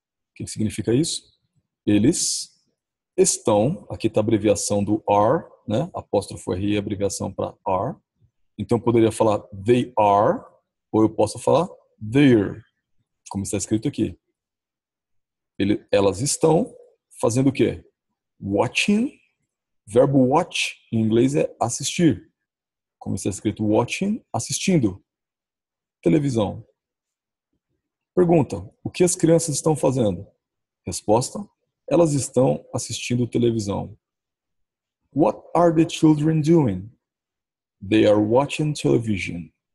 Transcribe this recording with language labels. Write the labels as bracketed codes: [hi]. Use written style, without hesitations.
[pt] O que significa isso? Eles estão, aqui está a abreviação do are, né? Apóstrofo R é a abreviação para are. Então eu poderia falar [en] they are, [pt] ou eu posso falar they're, como está escrito aqui. Elas estão fazendo o quê? Watching. Verbo watch em inglês é assistir. Como está escrito watching, assistindo televisão. Pergunta, o que as crianças estão fazendo? Resposta, elas estão assistindo televisão. [en] What are the children doing? They are watching television.